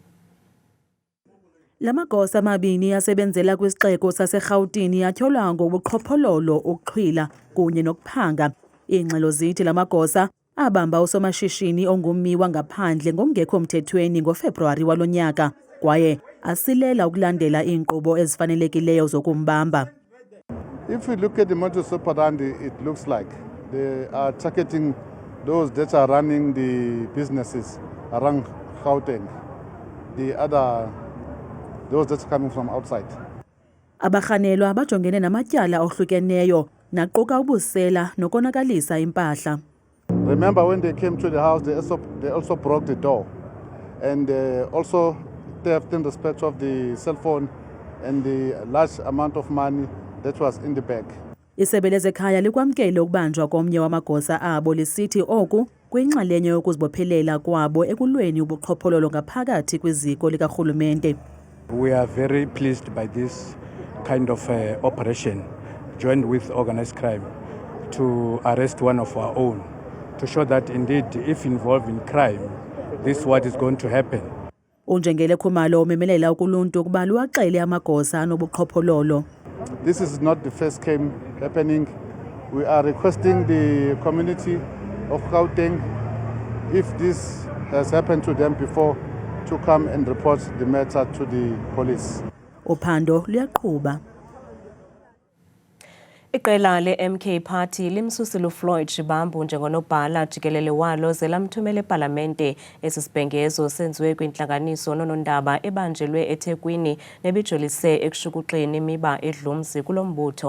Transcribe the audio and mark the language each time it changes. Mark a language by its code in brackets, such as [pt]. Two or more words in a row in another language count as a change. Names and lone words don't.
[xh] La magosa amabini asebenzela kwisixeko saseRhawutini yatyholwa ngobuqhophololo, ukuxhwila kunye nokuphanga. Iingxelo zithi la magosa abamba usomashishini ongummi wangaphandle ngokungekho mthethweni ngoFebruwari walo nyaka kwaye asilela ukulandela iinkqubo ezifanelekileyo zokumbamba. [en] If you look at the modus operandi, it looks like they are targeting those that are running the businesses around Gauteng. The other those that are coming from outside. [xh] Abarhanelwa bajongene namatyala ohlukeneyo naquka ubusela nokonakalisa impahla. [en] Remember when they came to the house, they also broke the door and also theft in respect of the cell phone and the large amount of money that was in the bag. [xh] Isebe lezekhaya likwamkele ukubanjwa komnye wamagosa abo lisithi oku kwinxalenye yokuzibophelela kwabo ekulweni ubuqhophololo ngaphakathi kwiziko likarhulumente. [en] We are very pleased by this kind of operation joined with organized crime to arrest one of our own, to show that indeed if involved in crime, this is what is going to happen. [xh] Unjengele Khumalo umemelela ukuluntu ukuba luwaxele amagosa anobuqhophololo. [en] This is not the first case happening. We are requesting the community of Gauteng, if this has happened to them before, to come and report the matter to the police. [xh] Uphando luyaqhuba. Iqela le- [en] MK Party [xh] limsusile uFloyd Shibambu njengonobhala jikelele walo ze lamthumela eParlamente. Esi sibhengezo senziwe kwintlanganiso nonondaba ebanjelwe eThekwini nebijolise ekushukuxeni imiba edlumzi kulo mbutho.